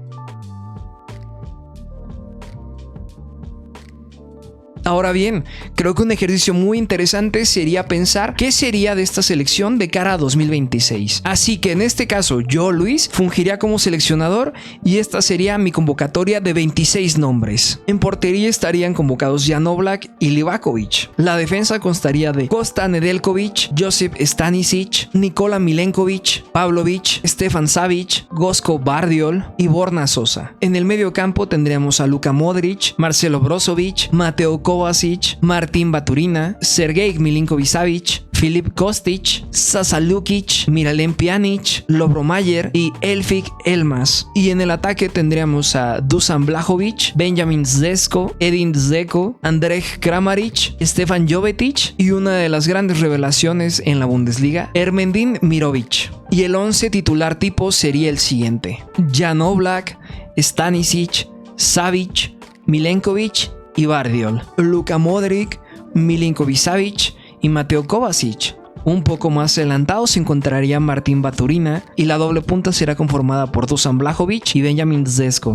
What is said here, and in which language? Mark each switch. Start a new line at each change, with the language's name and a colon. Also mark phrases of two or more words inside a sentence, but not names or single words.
Spanish: Ahora bien, creo que un ejercicio muy interesante sería pensar qué sería de esta selección de cara a 2026. Así que en este caso yo, Luis, fungiría como seleccionador y esta sería mi convocatoria de 26 nombres. En portería estarían convocados Jan Oblak y Livakovic. La defensa constaría de Kosta Nedeljkovic, Josip Stanisic, Nikola Milenkovic, Pavlovic, Stefan Savic, Gosko Bardiol y Borna Sosa. En el medio campo tendríamos a Luka Modric, Marcelo Brozovic, Mateo Kovacic, Martin Baturina, Sergej Milinkovic-Savic, Filip Kostic, Sasa Lukic, Miralem Pjanic, Lovro Mayer y Elfik Elmas. Y en el ataque tendríamos a Dusan Vlahovic, Benjamin Šeško, Edin Dzeko, Andrej Kramaric, Stefan Jovetic y una de las grandes revelaciones en la Bundesliga, Ermedin Mirovic. Y el 11 titular tipo sería el siguiente: Jan Oblak, Stanisic, Savic, Milenkovic y Bardiol, Luka Modric, Milinkovic-Savic y Mateo Kovacic, Un poco más adelantado se encontraría Martín Baturina y la doble punta será conformada por Dusan Vlahovic y Benjamin Dzeko.